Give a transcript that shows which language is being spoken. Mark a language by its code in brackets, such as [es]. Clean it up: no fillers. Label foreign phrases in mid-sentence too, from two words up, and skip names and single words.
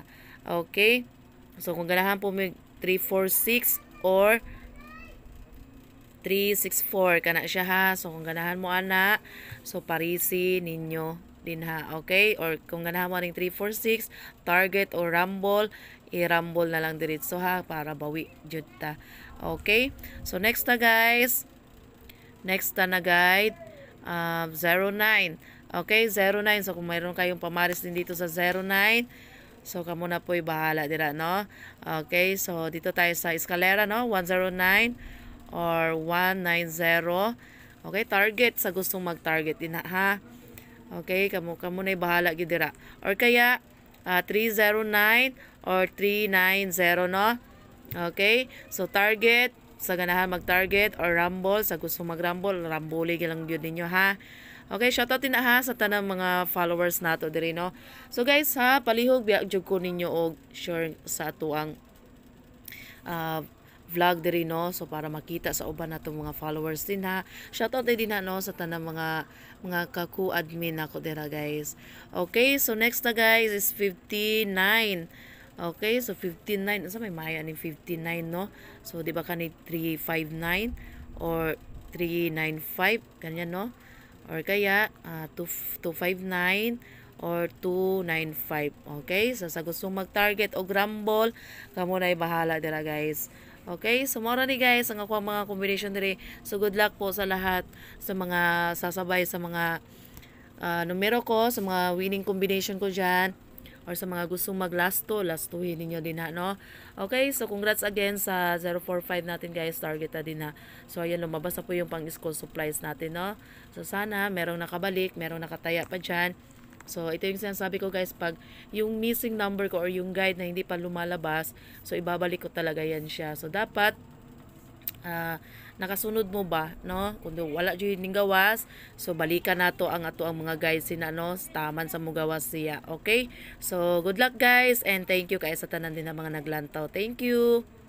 [ceb] Okay, so kung ganahan po 346 or 364 kana siya ha. So kung ganahan mo ana, so parisi ninyo din ha. Okay, or kung ganahan mo ring 346 target or rumble, i-rumble na lang diretso ha para bawi jud ta. Okay, so next na guys, next na guide 09. Okay, 09. [tl] So kung mayroon kayong pamaris din dito sa 09, so [ceb] kamo na po'y bahala dira no. [tl] Okay, so dito tayo sa eskalera no, 109 or 190. Okay, target sa gustong mag-target din ha. [ceb] Okay, kamo na'y bahala gyud dira. Or kaya 309 or 390 no. Okay, so target sa ganahan mag-target or rumble sa gustong mag-rumble, rambole lang gyud ninyo ha. Okay, shoutout din na ha sa tanang mga followers nato diri no. So guys ha, palihog biya jud ko ninyo og share sa ato ang vlog diri no. So para makita sa uban nato mga followers din ha. Shoutout din na no sa tanang mga kaku-admin nako dira guys. Okay, so next na guys is 59. Okay, so 59. Sa may maya ni 59 no. So di ba kani 359 or 395 ganyan no. Or kaya 259 or 295. Okay? So sa gustong mag-target o rumble, kamo na'y bahala dira guys. Okay? So mora ni guys ang ako mga combination diri. [tl] So [en] good luck [tl] po sa lahat sa mga sasabay sa mga numero ko, sa mga winning combination ko diyan, or sa mga gustong lastuhin ninyo din ha, no? Okay, so congrats again sa 045 natin guys, target na din ha. So ayan, lumabas na po yung pang school supplies natin, no? So sana merong nakabalik, merong nakataya pa dyan. So ito yung sinasabi ko guys, pag yung missing number ko or yung guide na hindi pa lumalabas, so ibabalik ko talaga yan siya. [ceb] So dapat nakasunod mo ba no, kundi wala jud ning gawas, so balikan nato ang ato ang mga guys sina no, taman sa mugawas siya. Okay, so [en] good luck guys and thank you [ceb] kay sa tanan din ng mga naglantaw. [en] Thank you.